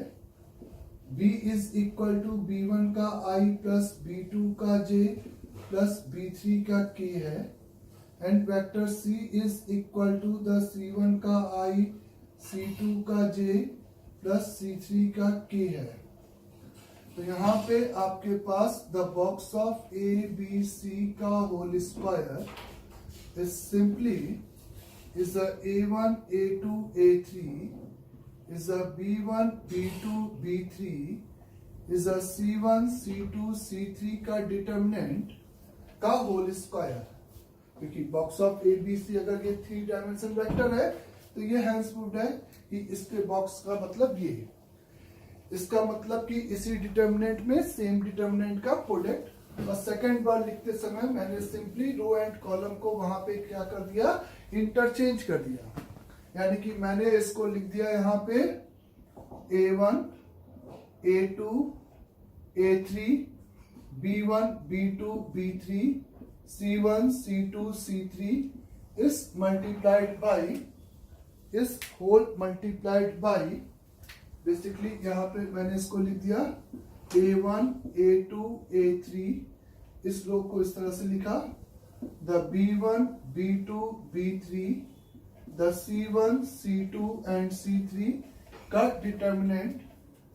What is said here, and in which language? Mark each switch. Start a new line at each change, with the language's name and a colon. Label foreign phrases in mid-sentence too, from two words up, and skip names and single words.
English: B is equal to B1
Hindi: का I प्लस B2 का J प्लस B3 का K है,
English: and vector C is equal to the C1
Hindi: का I, C2 का J प्लस C3 का K है। तो यहाँ पे आपके पास
English: the box of A B C
Hindi: का
English: whole square is simply is A1 A2 A3 is a B1 B2 B3 is a C1 C2 C3
Hindi: का डिटर्मिनेंट का
English: whole square.
Hindi: क्योंकि
English: box of A B C
Hindi: अगर ये
English: 3 dimension vector
Hindi: है तो ये
English: hence proved
Hindi: है कि इसके बॉक्स का मतलब ये, इसका मतलब कि इसी डिटर्मिनेंट में
English: same determinant
Hindi: का प्रोडक्ट। और सेकंड बार लिखते समय मैंने
English: simply row and column
Hindi: को वहां पे क्या कर दिया, इंटरचेंज कर दिया। यानी कि मैंने इसको लिख दिया यहाँ पे A1, A2, A3, B1, B2,
English: B3, C1, C2, C3 is multiplied by, is whole multiplied by,
Hindi: बेसिकली यहाँ पे मैंने इसको लिख दिया A1, A2, A3, इस रो को इस तरह से लिखा
English: the B1, B2, B3 the C1, C2 and C3
Hindi: का डिटर्मिनेंट।